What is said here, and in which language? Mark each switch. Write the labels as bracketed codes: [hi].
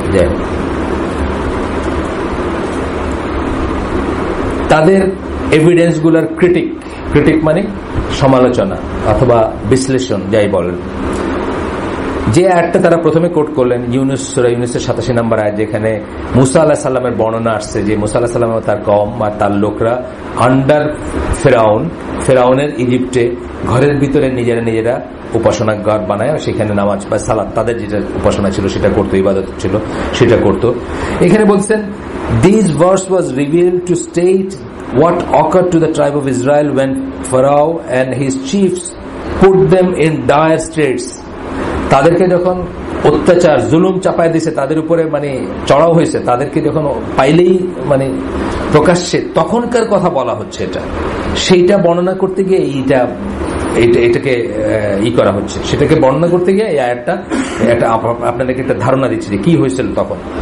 [bn] যাই হোক, তাদের এভিডেন্স গুলার ক্রিটিক মানে সমালোচনা অথবা বিশ্লেষণ যাই বলেন, যে আয়াতটা তারা প্রথমে কোট করলেন সূরা ইউনূসের 87 নম্বর আয়াত, যেখানে মুসা আলাইহিস সালামের বর্ণনা আসছে যে মুসা আলাইহিস সালাম ও তার কওম আর তার লোকরা আন্ডার ফেরাউনের ইজিপ্টে ঘরের ভিতরে নিজেরা উপাসনা ঘর বানায়, সেখানে নামাজ বা সালাত তাদের যেটা উপাসনা ছিল সেটা করতো, ইবাদত ছিল সেটা করতো। এখানে বলছেন [en] This verse was revealed to state what occurred to the tribe of Israel when Pharaoh and his chiefs put them in dire straits. [bn] তাদেরকে যখন অত্যাচার জুলুম চাপায় দিয়েছে, তাদের উপরে মানে চড়াও হয়েছে, তাদেরকে যখন পাইলেই মানে প্রকাশ্যে, তখনকার কথা বলা হচ্ছে। এটা সেইটা বর্ণনা করতে গিয়ে এটাকে করা হচ্ছে, সেটাকে বর্ণনা করতে গিয়ে এই আয়াতটা আপনাদেরকে একটা ধারণা দিচ্ছে যে কি হয়েছিল তখন।